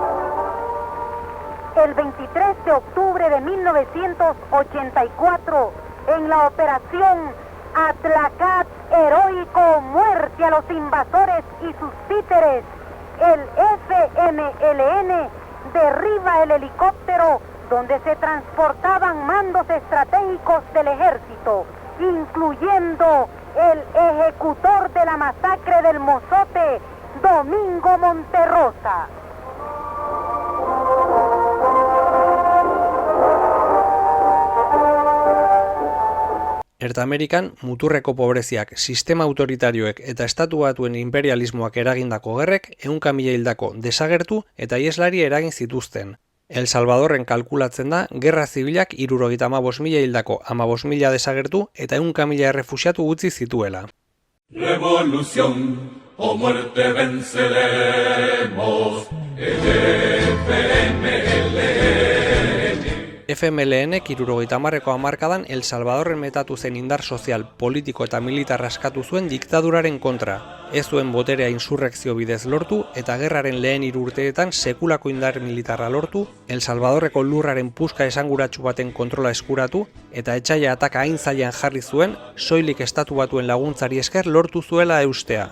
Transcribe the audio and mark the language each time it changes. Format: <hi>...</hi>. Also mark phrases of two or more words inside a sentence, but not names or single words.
<es>El 23 de octubre de 1984, en la operación Atlacat heroico, muerte a los invasores y sus títeres, el FMLN derriba el helicóptero donde se transportaban mandos estratégicos del ejército, incluyendo el ejecutor de la masacre del Mozote, Domingo Monterrosa.</es> <eu>Erta Amerikan, muturreko pobreziak, sistema autoritarioek eta estatu batuen imperialismoak eragindako gerrek 100.000 hildako desagertu eta ieslari eragin zituzten. El Salvadorren kalkulatzen da, gerra zibilak 75.000 hildako 15.000 desagertu eta 100.000 errefuxiatu utzi zituela.</eu> <es>Revolución o muerte venceremos,</es> <eu>FMLN 70ko hamarkadan El Salvadorren metatu zen indar sozial, politiko eta militar askatu zuen diktaduraren kontra. Ez zuen boterea insurrekzio bidez lortu eta gerraren lehen 3 urteetan sekulako indar militarra lortu, El Salvadorreko lurraren puska esanguratsu baten kontrola eskuratu eta etsaia ataka hain zailan jarri zuen, soilik estatu batuen laguntzari esker lortu zuela eustea.</eu>